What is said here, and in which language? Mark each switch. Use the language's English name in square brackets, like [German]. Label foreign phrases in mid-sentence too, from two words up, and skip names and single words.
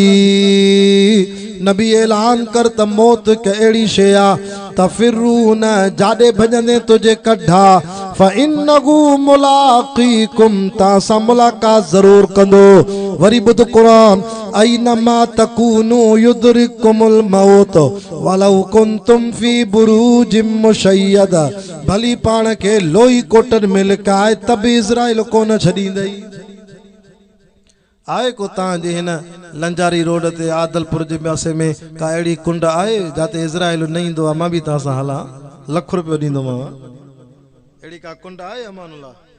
[Sindhi] नबी ऐलान कर त मौत हिकु अहिड़ी शइ आहे तफ़िरून, जाॾे भॼंदे तुंहिंजे कढा, [Arabic] فإنه ملاقيكم, [Sindhi] तव्हां सां मुलाक़ात ज़रूर कंदो। वरी ॿुध क़ुरान, [Arabic] أينما تكونوا يدرككم الموت ولو كنتم في بروج مشيدة. [Sindhi] भली पाण खे लोही कोटनि में लिकाए त बि इज़राइल कोन छॾींदई। आहे को तव्हांजे हिन लंजारी रोड ते आदलपुर जे पासे में का अहिड़ी कुंड आहे जिते इज़राइल न ईंदो आहे? मां बि तव्हां सां हलां, लख रुपयो ॾींदोमांव। अहिड़ी का कुंड आहे अमानुल्लाह?